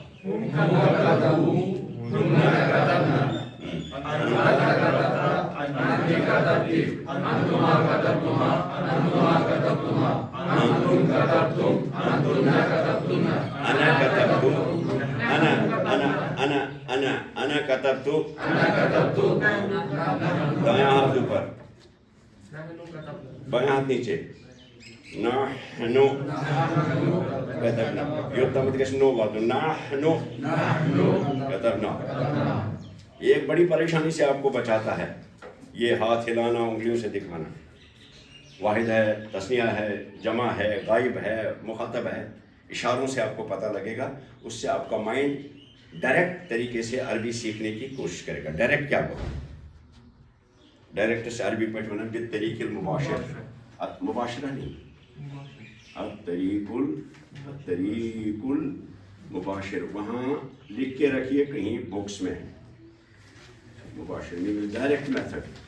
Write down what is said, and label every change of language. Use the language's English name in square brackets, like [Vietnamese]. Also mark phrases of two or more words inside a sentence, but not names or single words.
[Arabic] انا کتبت، انا کتبت. [Urdu] دایاں ہاتھ اوپر، بایاں ہاتھ نیچے. [Arabic] نحنو کتبنا. یوتمت کش نو واتو نحنو کتبنا. [Urdu] یہ ایک بڑی پریشانی سے آپ کو بچاتا ہے یہ ہاتھ ہلانا، انگلیوں سے دکھانا. واحد ہے، تثنیہ ہے، جمع ہے، غائب ہے، مخاطب ہے. اشاروں سے آپ کو پتہ لگے گا. اس سے آپ کا [English] mind direct [Urdu] طریقے سے عربی سیکھنے کی کوشش کرے گا. ڈائریکٹ کیا بولوں، ڈائریکٹ سے عربی پڑھنا [Arabic] بالطریق المباشر، [Urdu] مباشرہ نہیں، [Arabic] الطریق المباشر. [Urdu] وہاں لکھ کے رکھیے کہیں بکس میں، مباشر نہیں، [English] direct method.